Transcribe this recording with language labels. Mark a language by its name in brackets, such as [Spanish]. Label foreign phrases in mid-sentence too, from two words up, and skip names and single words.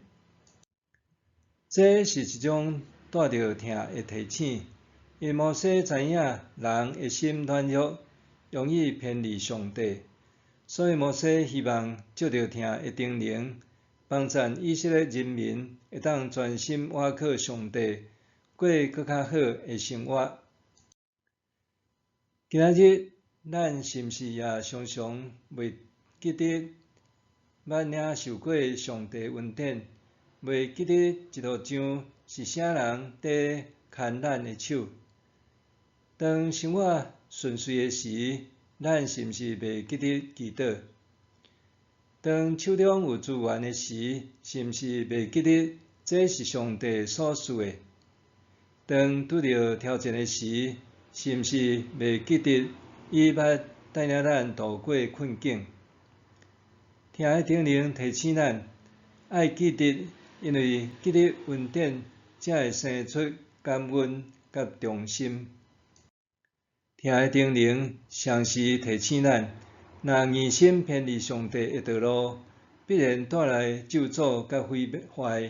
[Min Nan Chinese] 这是一种带着疼的提醒，因为摩西知影人的心软弱，容易偏离上帝，所以摩西希望借着疼的叮咛，帮助以色列人民会当专心倚靠上帝，过搁较好的生活。今仔日咱是毋是也常常袂记得捌领受过上帝恩典？袂记得一路上是啥人伫牵咱的手？当生活顺遂的时，咱是毋是袂记得祈祷？当手中有资源的时，是毋是袂记得这是上帝所赐的？当拄着挑战的时， 是毋是袂记得伊捌带领咱度过困境？听的叮咛提醒咱爱记得，因为记得恩典，才会生出感恩甲忠心。听的叮咛常时提醒咱，若硬心偏离上帝的道路，必然带来咒诅甲毁坏。